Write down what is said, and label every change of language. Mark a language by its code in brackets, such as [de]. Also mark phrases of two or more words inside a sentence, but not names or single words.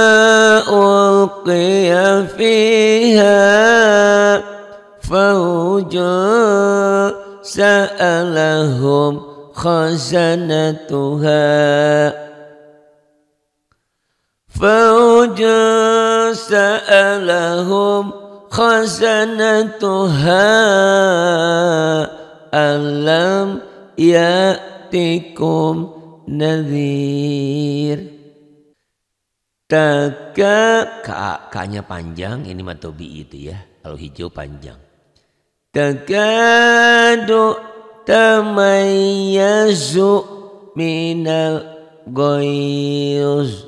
[ar] ألقي فيها فوج سألهم خزنتها ألم يأتكم نذير. [id] Ka-nya panjang, ini matobi itu ya. Kalau hijau panjang. [ar] تكاد تميز من الغيظ.